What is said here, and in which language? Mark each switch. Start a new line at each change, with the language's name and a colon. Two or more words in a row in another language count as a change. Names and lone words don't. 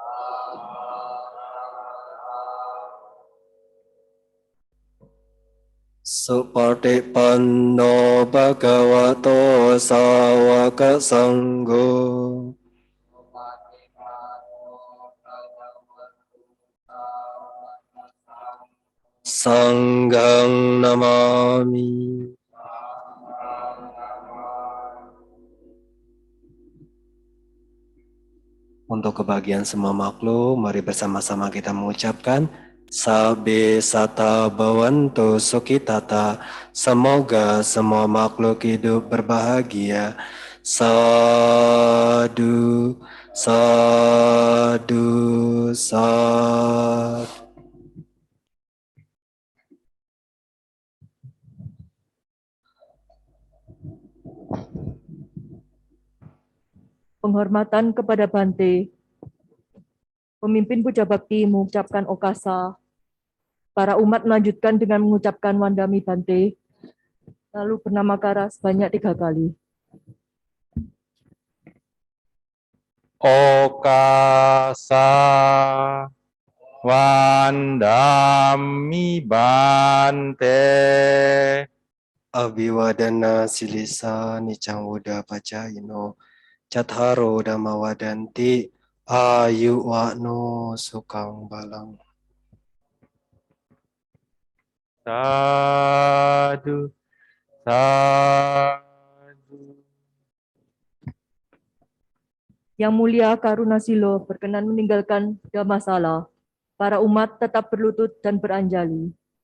Pali: Supatipanno bhagavato sawaka sangho. Sanghang namami.
Indonesian: Untuk kebahagiaan semua makhluk, mari bersama-sama kita mengucapkan
Pali: Sabbe sata bhavantu sukhitata.
Indonesian: Semoga semua makhluk hidup berbahagia.
Pali: Sadu, sadu, sadu.
Indonesian: Penghormatan kepada Bante. Pemimpin puja bakti mengucapkan okasa. Para umat melanjutkan dengan mengucapkan
Pali: Wandami Bante,
Indonesian: lalu bernama Kara sebanyak 3 kali.
Pali: Okasa Wandami Bante. Abhiwadana silisa nicang wuda pacayino. Catharo dhammawadanti ayu wa'no sukang balang. Sadu, sadu.
Indonesian: Yang Mulia Karunasilo berkenan meninggalkan Dhammasala. Para umat tetap berlutut dan beranjali.